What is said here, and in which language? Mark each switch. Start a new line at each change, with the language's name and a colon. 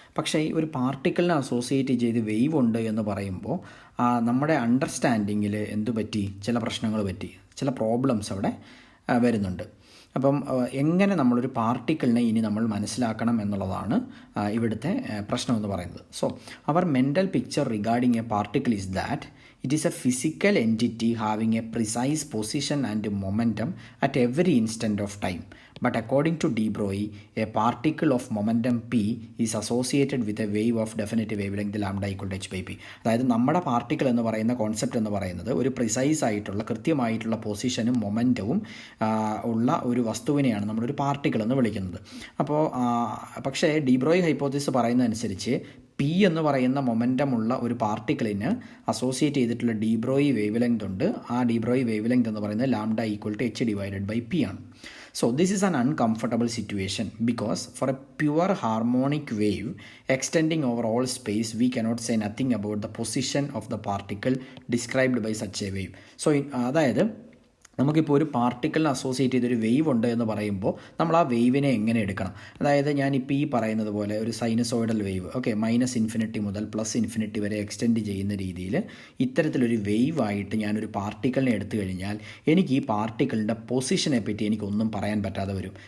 Malayalam: പക്ഷേ ഈ ഒരു പാർട്ടിക്കിളിനെ അസോസിയേറ്റ് ചെയ്ത് വേവ് ഉണ്ട് എന്ന് പറയുമ്പോൾ നമ്മുടെ അണ്ടർസ്റ്റാൻഡിങ്ങിൽ എന്തു പറ്റി? ചില പ്രശ്നങ്ങൾ പറ്റി, ചില പ്രോബ്ലംസ് അവിടെ വരുന്നുണ്ട്. അപ്പം എങ്ങനെ നമ്മളൊരു പാർട്ടിക്കിളിനെ ഇനി നമ്മൾ മനസ്സിലാക്കണം എന്നുള്ളതാണ് ഇവിടുത്തെ പ്രശ്നം എന്ന് പറയുന്നത്.
English: So our mental picture regarding a particle is that it is a physical entity having a precise position and momentum at every instant of time. But according to de Broglie, a particle of momentum p is associated with a wave of definite wavelength lambda equal to h by p.
Malayalam: അതായത് നമ്മുടെ particle എന്ന് പറയുന്ന concept എന്ന് പറയുന്നത് ഒരു precise ആയിട്ടുള്ള, കൃത്യമായിട്ടുള്ള പൊസിഷനും മൊമെൻറ്റവും ഉള്ള ഒരു വസ്തുവിനെയാണ് നമ്മളൊരു പാർട്ടിക്കിൾ എന്ന് വിളിക്കുന്നത്. അപ്പോൾ പക്ഷേ ഡി ബ്രോയി ഹൈപ്പോത്തിസിസ് പറയുന്നതനുസരിച്ച് പി എന്ന് പറയുന്ന മൊമെൻറ്റമുള്ള ഒരു പാർട്ടിക്കിളിന് അസോസിയേറ്റ് ചെയ്തിട്ടുള്ള ഡി ബ്രോയി വേവ് ലെങ്ത് ഉണ്ട്. ആ ഡി ബ്രോയി വേവ് ലെങ്ത് എന്ന് പറയുന്നത് lambda equal to H divided by P ആണ്.
English: So this is an uncomfortable situation because for a pure harmonic wave extending over all space, we cannot say nothing about the position of the particle described by such a wave.
Malayalam: So അതായത് നമുക്കിപ്പോൾ ഒരു പാർട്ടിക്കിളിനെ associate ചെയ്തൊരു wave ഉണ്ട് എന്ന് പറയുമ്പോൾ നമ്മൾ ആ വേവിനെ എങ്ങനെ എടുക്കണം? അതായത് ഞാനിപ്പോൾ ഈ പറയുന്നത് പോലെ ഒരു സൈനസോയിഡൽ വേവ്, ഓക്കെ, -ഇൻഫിനിറ്റി മുതൽ +ഇൻഫിനിറ്റി വരെ എക്സ്റ്റെൻഡ് ചെയ്യുന്ന രീതിയിൽ ഇത്തരത്തിലൊരു വേവായിട്ട് ഞാനൊരു പാർട്ടിക്കിളിനെ എടുത്തു കഴിഞ്ഞാൽ എനിക്ക് ഈ പാർട്ടിക്കിളിൻ്റെ പൊസിഷനെ പറ്റി എനിക്കൊന്നും പറയാൻ പറ്റാതെ വരും.